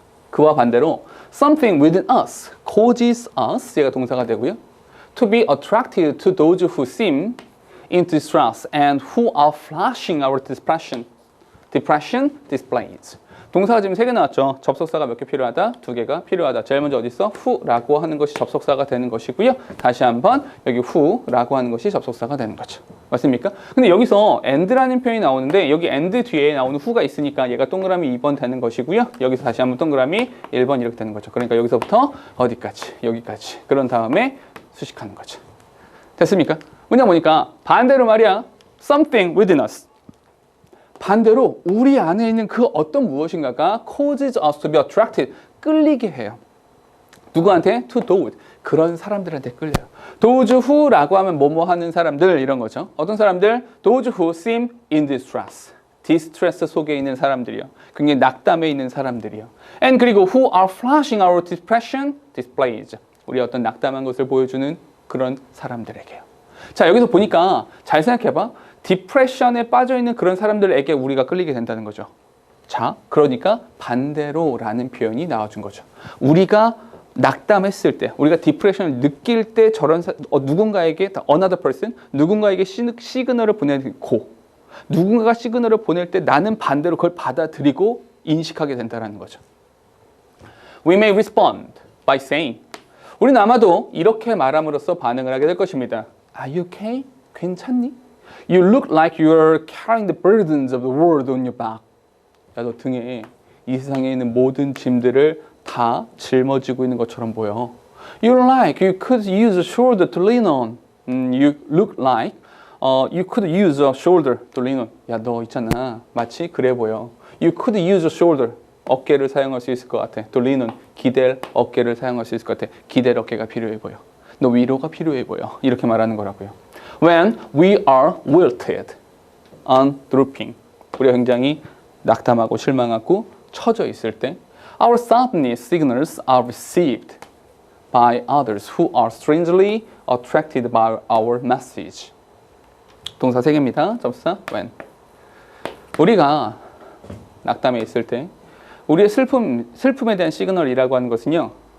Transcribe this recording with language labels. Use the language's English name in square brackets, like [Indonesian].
[Korean] 그와 반대로 [English] something within us causes us [Korean] 얘가 동사가 되고요. [English] To be attracted to those who seem in distress and who are flashing our depression displays. [Korean] 동사가 지금 3개 나왔죠. 접속사가 몇 개 필요하다? 2개가 필요하다. 제일 먼저 어디 있어? who라고 하는 것이 접속사가 되는 것이고요. 다시 한번 여기 who라고 하는 것이 접속사가 되는 거죠. 맞습니까? 근데 여기서 and라는 표현이 나오는데 여기 and 뒤에 나오는 who가 있으니까 얘가 동그라미 2번 되는 것이고요. 여기서 다시 한번 동그라미 1번 이렇게 되는 거죠. 그러니까 여기서부터 어디까지? 여기까지. 그런 다음에 수식하는 거죠. 됐습니까? 뭐냐 보니까 반대로 말이야. [English] something within us. [Korean] 반대로 우리 안에 있는 그 어떤 무엇인가가 [English] causes us to be attracted. [Korean] 끌리게 해요. 누구한테? To those. 그런 사람들한테 끌려요. Those who라고 하면 뭐뭐 하는 사람들 이런 거죠. 어떤 사람들? [English] Those who seem in distress. [Korean] 디스트레스 속에 있는 사람들이요. 굉장히 낙담에 있는 사람들이요. [English] And [Korean] 그리고 [English] who are flashing our depression displays. [Korean] 우리 어떤 낙담한 것을 보여주는 그런 사람들에게요. 자, 여기서 보니까 잘 생각해봐. 디프레션에 빠져있는 그런 사람들에게 우리가 끌리게 된다는 거죠. 자, 그러니까 반대로라는 표현이 나와준 거죠. 우리가 낙담했을 때, 우리가 디프레션을 느낄 때 저런 누군가에게 another person, 누군가에게 시그널을 보내고 누군가가 시그널을 보낼 때 나는 반대로 그걸 받아들이고 인식하게 된다는 거죠. [English] We may respond by saying, [Korean] 우리는 아마도 이렇게 말함으로써 반응을 하게 될 것입니다. [English] Are you okay? [Korean] 괜찮니? [English] You look like you're carrying the burdens of the world on your back. [Korean] 야, 너 등에 이 세상에 있는 모든 짐들을 다 짊어지고 있는 것처럼 보여. [English] You're like you could use a shoulder to lean on. You look like you could use a shoulder to lean on. [Korean] 야, 너 있잖아. 마치 그래 보여. [English] You could use a shoulder. [Korean] 어깨를 사용할 수 있을 것 같아. [English] to lean on. [Korean] 기댈 어깨를 사용할 수 있을 것 같아. 기댈 어깨가 필요해 보여. 너 위로가 필요해 보여. 이렇게 말하는 거라고요. [English] When we are wilted and drooping. [Korean] 우리가 굉장히 낙담하고 실망하고 처져 있을 때 [English] Our sadness signals are received by others who are strangely attracted by our message. [Korean] 동사 3개입니다. 접사 when. 우리가 낙담해 있을 때 우리의 슬픔에 대한 시그널이라고 하는 것은요.